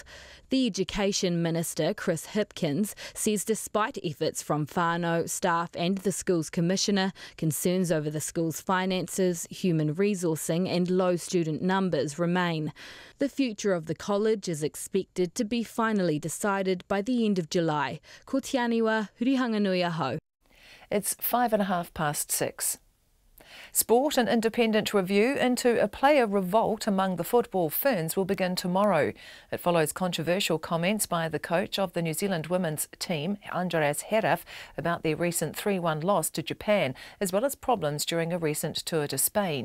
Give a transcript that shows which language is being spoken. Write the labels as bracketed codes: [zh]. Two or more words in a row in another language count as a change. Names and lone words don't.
[en] The Education Minister, Chris Hipkins, says despite efforts from whānau, staff and the school's commissioner, concerns over the school's finances, human resourcing and low student numbers remain. The future of the college is expected to be finally decided by the end of July. [mi] Ko te aniwa, Hurihanganui ahau. [en] It's 6:05. Sport and independent review into a player revolt among the football ferns will begin tomorrow. It follows controversial comments by the coach of the New Zealand women's team, Andreas Heraf, about their recent 3-1 loss to Japan, as well as problems during a recent tour to Spain.